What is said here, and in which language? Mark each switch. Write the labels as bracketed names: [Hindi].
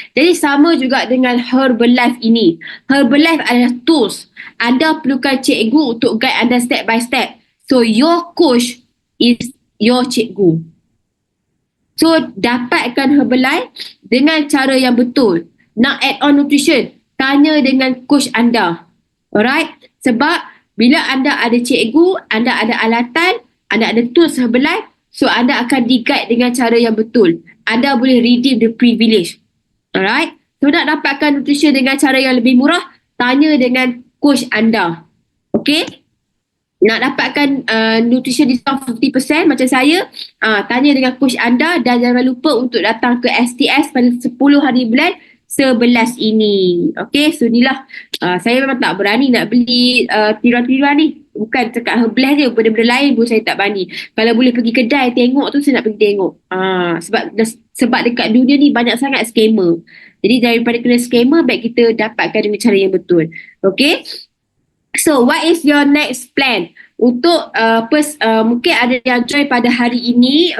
[Malay] Jadi sama juga dengan Herbalife ini. Herbalife adalah tools. Anda perlukan cikgu untuk guide anda [English] step by step. So your coach is your cikgu. [Malay] So dapatkan Herbalife dengan cara yang betul. Nak add on nutrition, tanya dengan coach anda. Alright? Sebab bila anda ada cikgu, anda ada alatan, anda ada tools Herbalife, so anda akan di-guide dengan cara yang betul. Anda boleh [English] redeem the privilege. [Malay] Alright? So nak dapatkan nutrition dengan cara yang lebih murah, tanya dengan coach anda. Okay? Nak dapatkan nutrition discount 50% macam saya, tanya dengan coach anda dan jangan lupa untuk datang ke STS pada 10 hari bulan 11 ini. Okay, so inilah saya memang tak berani nak beli tiruan-tiruan ni. Bukan cakap Herbalife je, benda-benda lain pun saya tak berani. Kalau boleh pergi kedai tengok tu, saya nak pergi tengok. Sebab dekat dunia ni banyak sangat scammer. Jadi daripada kena scammer, baik kita dapatkan dengan cara yang betul. Okay. [English] So what is your next plan? [Malay] Untuk mungkin ada yang join pada hari ini.